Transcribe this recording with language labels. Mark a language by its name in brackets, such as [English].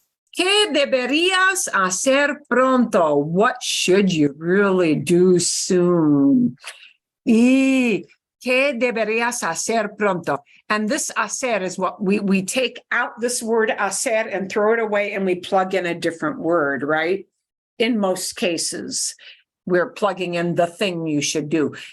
[Spanish] ¿Qué deberías hacer pronto? [English] What should you really do soon? [Spanish] ¿Y qué deberías hacer pronto? [English] And this hacer is what we take out this word hacer and throw it away and we plug in a different word, right? In most cases, we're plugging in the thing you should do.